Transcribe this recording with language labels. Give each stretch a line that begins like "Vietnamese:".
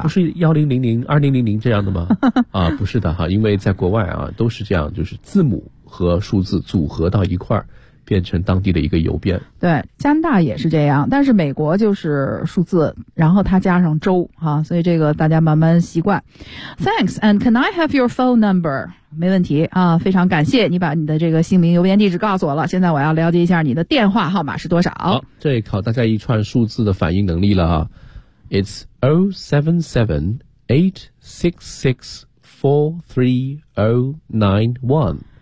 Chinese: 不是1000、2000这样的吗？啊，不是的哈，因为在国外啊，都是这样，就是字母和数字组合到一块儿，变成当地的一个邮编。对，加拿大也是这样，但是美国就是数字，然后它加上州啊，所以这个大家慢慢习惯。
English: Thanks, and can I have your phone number?
Chinese: 没问题啊，非常感谢你把你的这个姓名邮编地址告诉我了，现在我要了解一下你的电话号码是多少。好，这也考大家一串数字的反应能力了啊。
English: It's 077-866-43091。